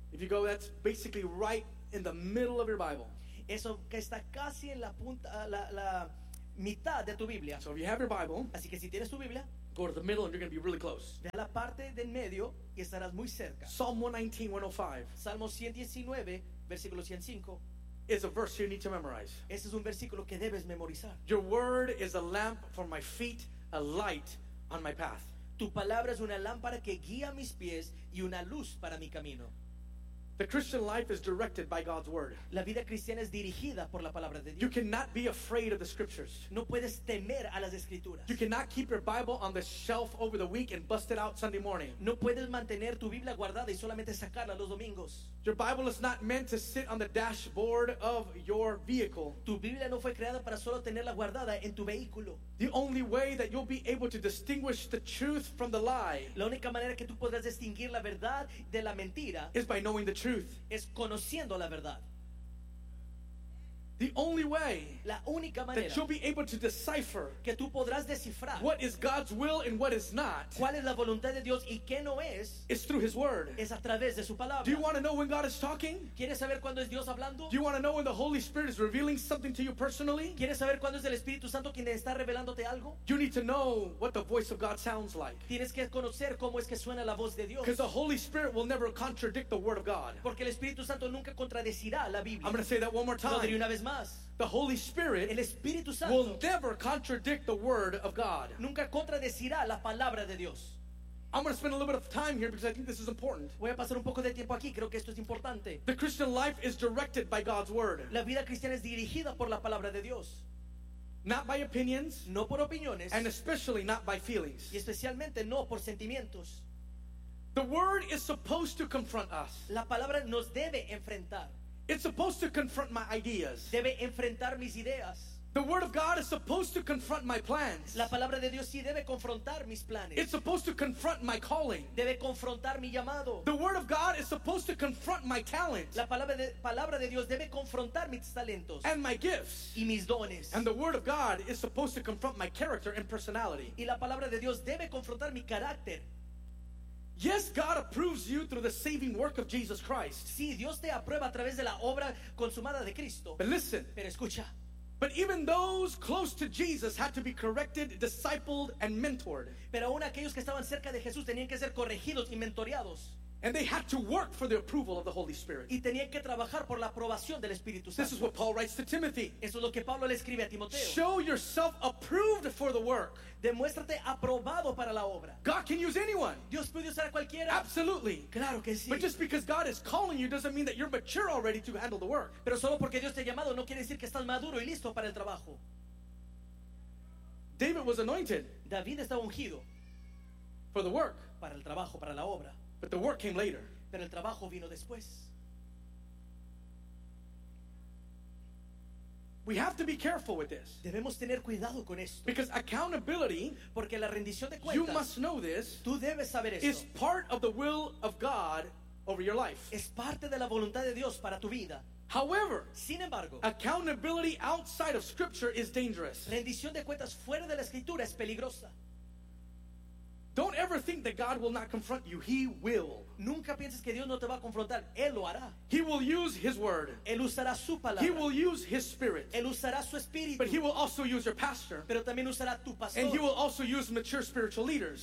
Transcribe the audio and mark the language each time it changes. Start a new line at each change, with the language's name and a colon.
English: If you go, that's basically right in the middle of your Bible.
Spanish: Eso que está casi en la punta, la mitad de tu Biblia.
English: So if you have your Bible,
Spanish: así que si tienes tu Biblia,
English: go to the middle and you're going to be really close.
Spanish: Ve a la parte del medio y estarás muy cerca.
English: Psalm 119:105.
Spanish: Salmo 119, versículo 105.
English: is a verse you need to memorize.
Spanish: Ese es un versículo que debes memorizar.
English: Your word is a lamp for my feet, a light on my path.
Spanish: Tu palabra es una lámpara que guía mis pies y una luz para mi camino.
English: The Christian life is directed by God's word.
Spanish: La vida cristiana es dirigida por la palabra de Dios.
English: You cannot be afraid of the scriptures.
Spanish: No puedes temer a las escrituras.
English: You cannot keep your Bible on the shelf over the week and bust it out Sunday morning.
Spanish: No puedes mantener tu Biblia guardada y solamente sacarla los domingos.
English: Your Bible is not meant to sit on the dashboard of your vehicle.
Spanish: Tu Biblia no fue creada para solo tenerla guardada en tu vehículo.
English: The only way that you'll be able to distinguish the truth from the lie,
Spanish: la única manera que tú podrás distinguir la verdad de la mentira,
English: is by knowing the truth.
Spanish: Es conociendo la verdad.
English: The only way,
Spanish: la única manera,
English: that you'll be able to decipher,
Spanish: que tú podrás descifrar,
English: what is God's will and what is not,
Spanish: cuál es la voluntad de Dios y qué no es,
English: is through His word.
Spanish: Es a través de su palabra.
English: Do you want to know when God is talking?
Spanish: ¿Quieres saber cuándo es Dios hablando?
English: Do you want to know when the Holy Spirit is revealing something to you personally?
Spanish: ¿Quieres saber cuándo es el Espíritu Santo quien está revelándote algo?
English: You need to know what the voice of God sounds like.
Spanish: Tienes que conocer cómo es que suena la voz de Dios.
English: Because the Holy Spirit will never contradict the word of God.
Spanish: Porque el Espíritu Santo nunca contradecirá la Biblia.
English: I'm going to say that one more time.
Spanish: Lo diré una vez más.
English: The Holy Spirit,
Spanish: el Espíritu Santo,
English: will never contradict the word of God.
Spanish: Nunca contradecirá la palabra de Dios.
English: I'm going to spend a little bit of time here because I think this is important.
Spanish: Voy a pasar un poco de tiempo aquí. Creo que esto es importante.
English: The Christian life is directed by God's word.
Spanish: La vida cristiana es dirigida por la palabra de Dios.
English: Not by opinions,
Spanish: no por opiniones,
English: and especially not by feelings,
Spanish: y especialmente no por sentimientos.
English: The word is supposed to confront us.
Spanish: La palabra nos debe enfrentar.
English: It's supposed to confront my ideas.
Spanish: Debe enfrentar mis ideas.
English: The word of God is supposed to confront my plans.
Spanish: La palabra de Dios sí debe confrontar mis planes.
English: It's supposed to confront my calling.
Spanish: Debe confrontar mi llamado.
English: The word of God is supposed to confront my talent.
Spanish: La palabra de Dios debe confrontar mis talentos.
English: And my gifts.
Spanish: Y mis dones.
English: And the word of God is supposed to confront my character and personality.
Spanish: Y la palabra de Dios debe confrontar mi carácter.
English: Yes, God approves you through the saving work of Jesus Christ.
Spanish: Sí, Dios te aprueba a través de la obra consumada de Cristo.
English: But listen.
Spanish: Pero escucha.
English: But even those close to Jesus had to be corrected, discipled, and mentored.
Spanish: Pero aún aquellos que estaban cerca de Jesús tenían que ser corregidos y mentoreados.
English: And they had to work for the approval of the Holy Spirit.
Spanish: Y tenían que trabajar por la aprobación del Espíritu Santo.
English: This is what Paul writes to Timothy.
Spanish: Eso es lo que Pablo le escribe a Timoteo.
English: Show yourself approved for the work.
Spanish: Demuéstrate aprobado para la obra.
English: God can use anyone.
Spanish: Dios puede usar a cualquiera.
English: Absolutely.
Spanish: Claro que sí.
English: But just because God is calling you doesn't mean that you're mature already to handle the work.
Spanish: Pero solo porque Dios te ha llamado no quiere decir que estás maduro y listo para el trabajo.
English: David was anointed.
Spanish: David estaba ungido.
English: For the work.
Spanish: Para el trabajo, para la obra.
English: But the work came later.
Spanish: Pero el trabajo vino después.
English: We have to be careful with this.
Spanish: Debemos tener cuidado con esto.
English: Because accountability,
Spanish: porque la rendición de cuentas,
English: you must know this,
Spanish: tú debes saber esto,
English: is part of the will of God over your life.
Spanish: Es parte de la voluntad de Dios para tu vida.
English: However,
Spanish: sin embargo,
English: accountability outside of Scripture is dangerous.
Spanish: Rendición de cuentas fuera de la Escritura es peligrosa.
English: Don't ever think that God will not confront you. He will.
Spanish: Nunca pienses que Dios no te va a confrontar. Él lo hará.
English: He will use His word.
Spanish: Él usará su palabra.
English: He will use His spirit.
Spanish: Él usará su espíritu.
English: But He will also use your pastor.
Spanish: Pero también usará tu pastor.
English: And He will also use mature spiritual leaders.